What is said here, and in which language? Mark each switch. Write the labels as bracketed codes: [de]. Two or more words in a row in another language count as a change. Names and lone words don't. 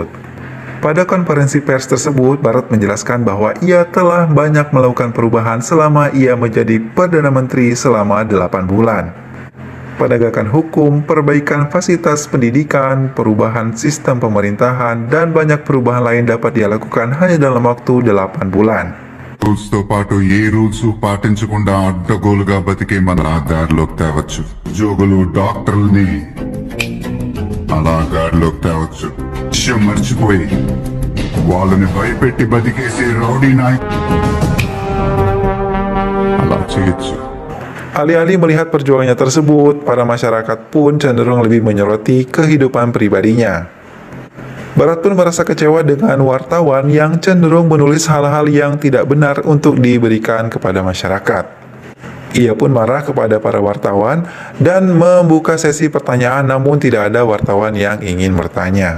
[id] Pada konferensi pers tersebut, Barat menjelaskan bahwa ia telah banyak melakukan perubahan selama ia menjadi Perdana Menteri selama 8 bulan. Penegakan hukum, perbaikan fasilitas pendidikan, perubahan sistem pemerintahan, dan banyak perubahan lain dapat dia lakukan hanya dalam waktu 8 bulan. [te] రూల్స్తో పాటు ఏ రూల్స్ పాటించకుండా అడ్డగోలుగా బతికే మన దారిలోకి తేవచ్చు. ఉద్యోగులు డాక్టర్లని అలా గాడిలోకి తేవచ్చు. విషయం మర్చిపోయి వాళ్ళని భయపెట్టి బతికేసే రౌడీ నాయక్ అలా చేయొచ్చు. [id] Alih-alih melihat perjuangannya tersebut, para masyarakat pun cenderung lebih menyoroti kehidupan pribadinya. Barat pun merasa kecewa dengan wartawan yang cenderung menulis hal-hal yang tidak benar untuk diberikan kepada masyarakat. Ia pun marah kepada para wartawan dan membuka sesi pertanyaan, namun tidak ada wartawan yang ingin bertanya.